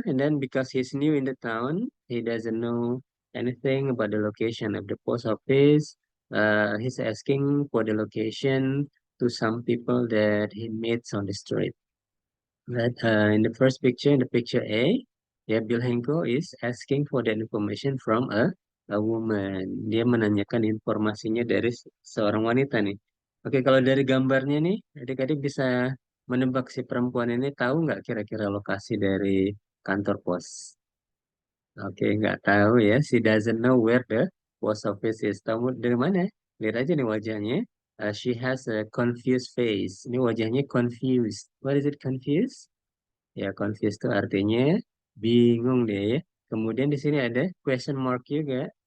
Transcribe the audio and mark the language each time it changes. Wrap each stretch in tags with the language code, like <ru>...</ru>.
<en>And then because he's new in the town, he doesn't know anything about the location of the post office. He's asking for the location to some people that he meets on the street. Right, in the first picture, in the picture A, ya Bill Hanko is asking for the information from a woman.</en> <id>Dia menanyakan informasinya dari seorang wanita nih. Oke, kalau dari gambarnya nih, adik-adik bisa menebak si perempuan ini tahu nggak kira-kira lokasi dari kantor pos? Oke, nggak tahu ya.</id> <en>She doesn't know where the post office is.</en> <id>Tahu dari mana? Lihat aja nih wajahnya.</id> <en>She has a confused face.</en> <id>Ini wajahnya confused.</id> <en>What is it confused?</en> <id>Ya, confused itu artinya bingung deh ya. Kemudian di sini ada question mark juga.</id>